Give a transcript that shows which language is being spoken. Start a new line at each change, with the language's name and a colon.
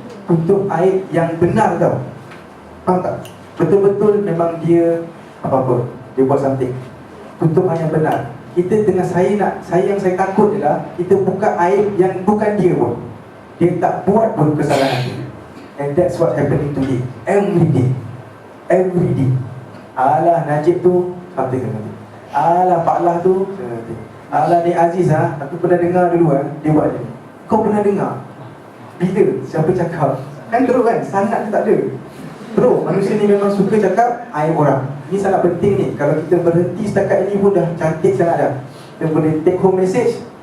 Malay: Tutup aib yang benar tau. Faham tak? Betul-betul memang dia apa-apa, dia buat something. Tutup aib yang benar. Kita tengah yang saya takut adalah kita buka aib yang bukan dia pun. Dia tak buat pun kesalahan tu.
English: And that's what happening today. Every day.
Malay: Alah Najib tu something. Alah Pak Lah tu something. Alah ni Aziz aku pernah dengar dulu dia buat ni. Kau pernah dengar? Bila? Siapa cakap? Kan teruk kan? Sangat tak ada. Teruk, manusia ni memang suka cakap aib orang. Ini sangat penting ni. Kalau kita berhenti setakat ini pun dah cantik sangat dah. Kita boleh
English: take home message.